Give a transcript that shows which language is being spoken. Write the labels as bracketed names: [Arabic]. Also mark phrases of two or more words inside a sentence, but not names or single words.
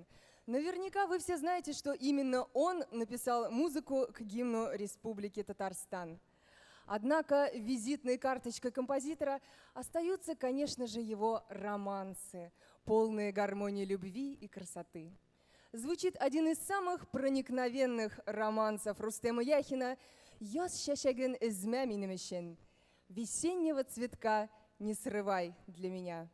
[Russian] Наверняка вы все знаете, что именно он написал музыку к гимну Республики Татарстан. Однако визитной карточкой композитора остаются, конечно же, его романсы, полные гармонии любви и красоты. Звучит один из самых проникновенных романсов Рустема Яхина «Яз шәшәген эзмә минем өчен». Весеннего цветка не срывай для меня.